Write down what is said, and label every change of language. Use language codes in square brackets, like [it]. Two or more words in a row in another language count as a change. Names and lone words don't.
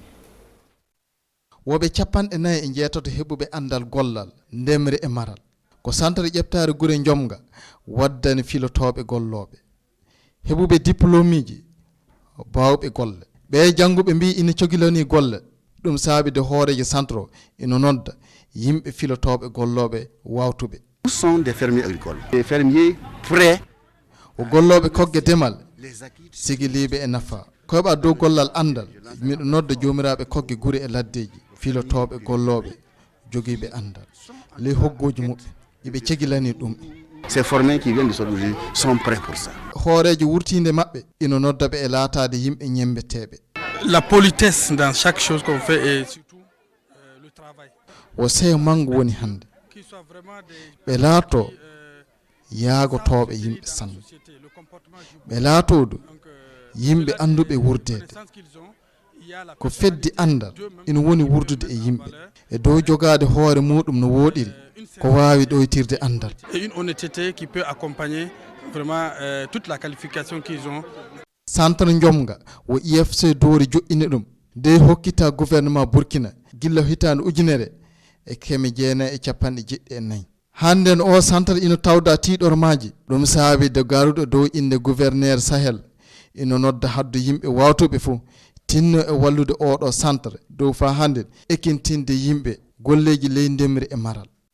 [ff] woɓe 4 e jeetato heɓuɓe andal gollal ndemri e maral ko centre ƴeftare gure jomga waddani filotoɓe golloɓe heɓuɓe diplôme ji bawɓe golle ɓe jangguɓe mbi ina cogilani golle ɗum saabide hoorejo centre o ina nodda yimɓe filotoɓe golloɓe wawtuɓe [fr] sont des fermiers agricoles des fermiers prêts [ff] o golloɓe kogge demal sigiliɓe e nafa koyɓa dow gollal andal miɗo nodda jomiraɓe kogge guure e laddeji filotoɓe golloɓe joguiɓe andal ley hoggoji muɓɓe iɓe cegilani ɗum [fr] ces formés qui viennent de sortir sont prêts pour ça [ff] hoorejo wurtinde maɓɓe ino noddaɓe e laatade yimɓe ñembeteɓe [fr] la politesse dans chaque chose qu'on fait et surtout le travail [ff] o seyo mango woni hande ɓe laato yaagotoɓe yimɓe sanne ɓe laatoɗo yimɓe anduɓe wurdede ko feddi andal ina woni wurdude e yimɓe e dow jogade hoore muɗum no woɗiri ko wawi ɗoytirde andal [fr] et une honnêteté qui peut accompagner vraiment toute la qualification qu'ils ont [ff] centre jomga wo IFC doori joƴƴini ɗum nde hokkita gouvernement Burkina gilla hitande ujunere e 1994 hannden o centre ina tawda tiɗormaji ɗum saabi de garuɗo dow inde gouverneur Sahel ina nodda haddu yimɓe wawtuɓe fof tinno e wallude oɗo centre dow fa hande ekintinde yimɓe golleji ley ndemri e maral